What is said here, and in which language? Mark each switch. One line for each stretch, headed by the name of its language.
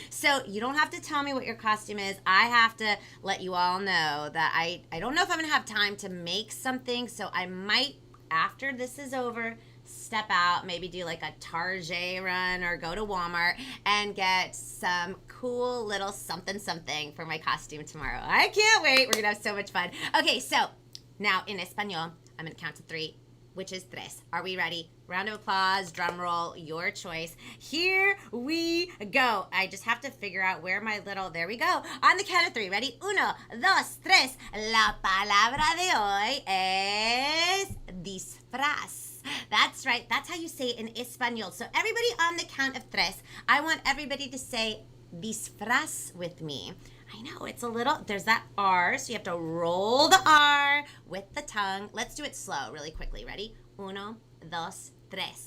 English: So you don't have to tell me what your costume is. I have to let you all know that I don't know if I'm going to have time to make something, so I might, after this is over, step out, maybe do like a Target run or go to Walmart and get some cool little something for my costume tomorrow. I can't wait. We're going to have so much fun. Okay, so now in Espanol, I'm going to count to 3, which is tres. Are we ready? Round of applause, drum roll, your choice. Here we go. I just have to figure out where my little, there we go. On the count of 3. Ready? 1, 2, 3.
Spanish: La palabra de hoy es disfraz.
English: That's right. That's how you say it in Espanol. So everybody on the count of 3, I want everybody to say disfraz with me. I know it's a little, there's that R, so you have to roll the R with the tongue. Let's do it slow, really quickly. Ready? 1, 2, 3.